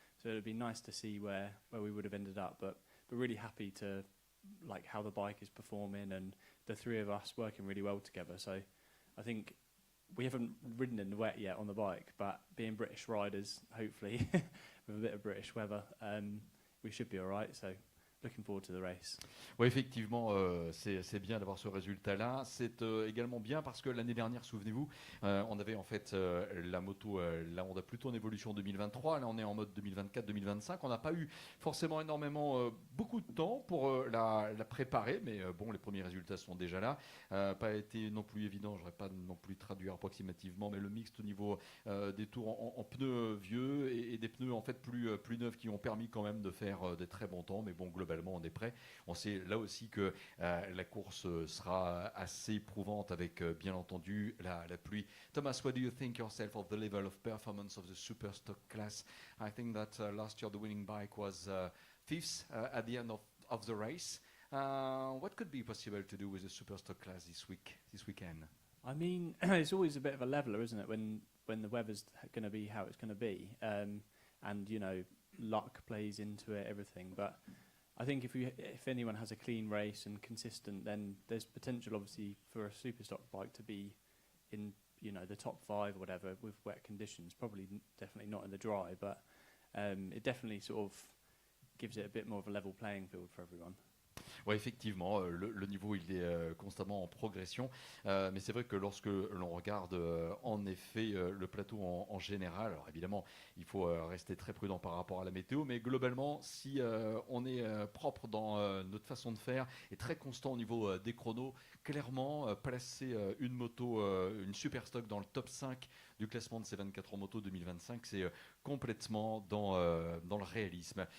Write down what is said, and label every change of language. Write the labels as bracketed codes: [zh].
[en] So it would be nice to see where we would have ended up, but really happy to like how the bike is performing and the three of us working really well together. So I think we haven't ridden in the wet yet on the bike, but being British riders, hopefully with a bit of British weather, we should be all right. So looking forward to the race. [fr] Oui, effectivement, c'est bien d'avoir ce résultat-là. C'est également bien parce que l'année dernière, souvenez-vous, on avait en fait la moto, là on a plutôt en évolution 2023, là on est en mode 2024-2025. On n'a pas eu forcément énormément, beaucoup de temps pour la préparer, mais bon, les premiers résultats sont déjà là. Pas été non plus évident, je n'aurais pas non plus traduire approximativement, mais le mixte au niveau des tours en pneus vieux et des pneus en fait plus neufs qui ont permis quand même de faire des très bons temps, mais bon, globalement, on est prêt. On sait là aussi que la course sera assez éprouvante avec bien entendu la pluie. [en] Thomas, what do you think yourself of the level of performance of the Superstock class? I think that last year the winning bike was fifth at the end of the race. What could be possible to do with the Superstock class this weekend? I mean, it's always a bit of a leveler, isn't it, when the weather's going to be how it's going to be, and you know, luck plays into it, everything. But I think if anyone has a clean race and consistent, then there's potential, obviously, for a Superstock bike to be in, you know, the top 5 or whatever with wet conditions. Probably, definitely not in the dry, but it definitely sort of gives it a bit more of a level playing field for everyone. [fr] Oui, effectivement, le niveau il est constamment en progression, mais c'est vrai que lorsque l'on regarde en effet le plateau en général, alors évidemment il faut rester très prudent par rapport à la météo, mais globalement si on est propre dans notre façon de faire et très constant au niveau des chronos, clairement placer une moto, une Superstock dans le top 5 du classement de ces 24 heures moto 2025, c'est complètement dans le réalisme.